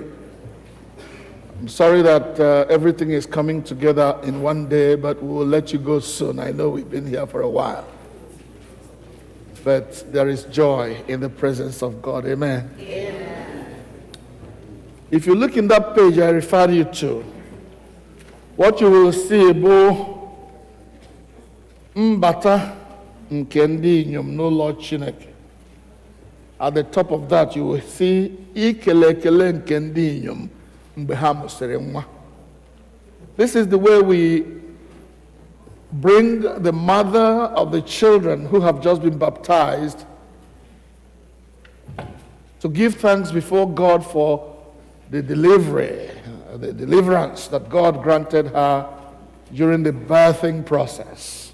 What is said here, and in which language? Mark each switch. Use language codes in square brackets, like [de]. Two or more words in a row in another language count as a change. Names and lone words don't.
[en] I'm sorry that everything is coming together in one day, but we will let you go soon. I know we've been here for a while. But there is joy in the presence of God. Amen. Amen. If you look in that page I referred you to, what you will see [ig] bụ mbata nke ndị inyom n'ụlọ Chineke. [en] At the top of that you will see [ig] ikele ekele nke ndị inyom mgbe ha mụsịrị nwa. [en] This is the way we bring the mother of the children who have just been baptized to give thanks before God for the delivery, the deliverance that God granted her during the birthing process.